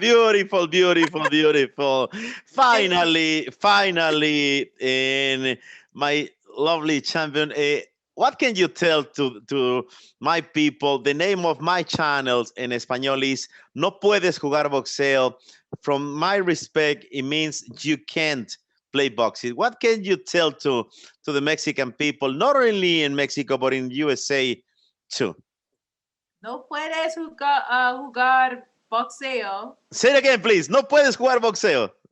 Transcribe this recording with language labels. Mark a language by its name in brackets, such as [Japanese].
[English] Beautiful, beautiful, beautiful. Finally, finally, and my lovely champion. What can you tell to my people? The name of my channels in español is [Spanish] No puedes jugar boxeo. [English] From my respect, it means you can't play boxing. What can you tell to the Mexican people, not only in Mexico but in USA too? [Spanish] No puedes jugar boxeo. [English] Say it again, please. [Spanish] No puedes jugar boxeo.